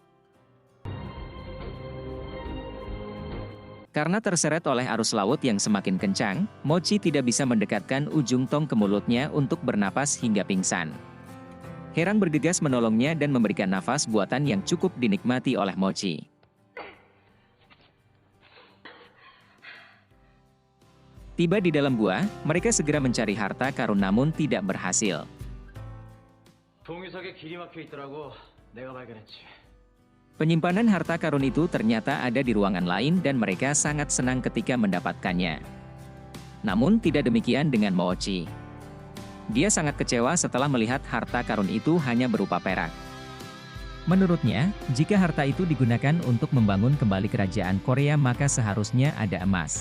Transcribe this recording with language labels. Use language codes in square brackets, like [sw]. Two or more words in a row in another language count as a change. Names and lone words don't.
[id] Karena terseret oleh arus laut yang semakin kencang, Mochi tidak bisa mendekatkan ujung tong ke mulutnya untuk bernapas hingga pingsan. Herang bergegas menolongnya dan memberikan nafas buatan yang cukup dinikmati oleh Mochi. Tiba di dalam gua, mereka segera mencari harta karun namun tidak berhasil. [ko] 동유석에 길이 막혀 있더라고. 내가 발견했지. [id] Penyimpanan harta karun itu ternyata ada di ruangan lain dan mereka sangat senang ketika mendapatkannya. Namun tidak demikian dengan Moochi. Dia sangat kecewa setelah melihat harta karun itu hanya berupa perak. Menurutnya, jika harta itu digunakan untuk membangun kembali kerajaan Korea maka seharusnya ada emas.